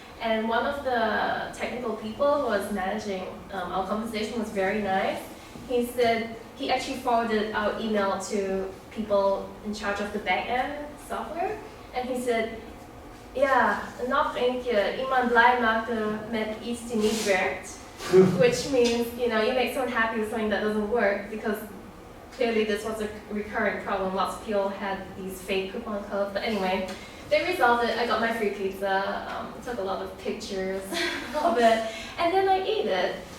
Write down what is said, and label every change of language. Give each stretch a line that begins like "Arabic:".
English: And one of the technical people who was managing our conversation was very nice. He said he actually forwarded our email to people in charge of the back-end software. And he said,
Dutch: ja, nog een keer iemand blij maken met iets die niet werkt.
English: Which means, you know, you make someone happy with something that doesn't work, because clearly this was a recurring problem. Lots of people had these fake coupon codes. But anyway, they resolved it. I got my free pizza, took a lot of pictures of it, and then I ate it.